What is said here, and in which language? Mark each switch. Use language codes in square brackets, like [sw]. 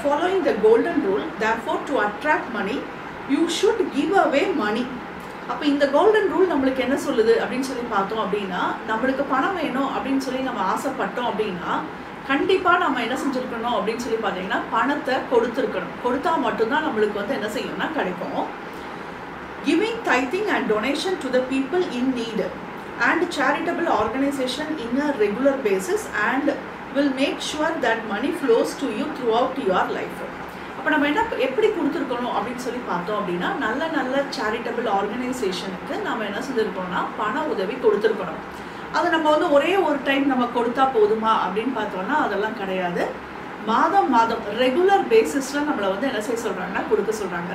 [en] Following the golden rule therefore to attract money you should give away money. [ta] அப்போ இந்த golden rule நம்மளுக்கு என்ன சொல்லுது அப்படின்னு சொல்லி பார்த்தோம் அப்படின்னா நம்மளுக்கு பணம் வேணும் அப்படின்னு சொல்லி நம்ம ஆசைப்பட்டோம் அப்படின்னா கண்டிப்பாக நம்ம என்ன செஞ்சுருக்கணும் அப்படின்னு சொல்லி பார்த்தீங்கன்னா பணத்தை கொடுத்துருக்கணும். கொடுத்தா மட்டும்தான் நம்மளுக்கு வந்து என்ன செய்யணும்னா கிடைக்கும். [en] Giving tithing and donation to the people in need and charitable organization in a regular basis and will make sure that money flows to you throughout your life. [ta] அப்போ நம்ம எப்படி கொடுத்துருக்கணும் அப்படின்னு சொல்லி பார்த்தோம் அப்படின்னா நல்ல சேரிட்டபிள் ஆர்கனைசேஷனுக்கு நம்ம என்ன செஞ்சுருக்கோம்னா பண உதவி கொடுத்துருக்கணும். அதை நம்ம வந்து ஒரே ஒரு டைம் நம்ம கொடுத்தா போதுமா அப்படின்னு பார்த்தோம்னா அதெல்லாம் கிடையாது. மாதம் ரெகுலர் பேசிஸில் நம்மளை வந்து என்ன செய்ய சொல்கிறாங்கன்னா கொடுக்க சொல்கிறாங்க.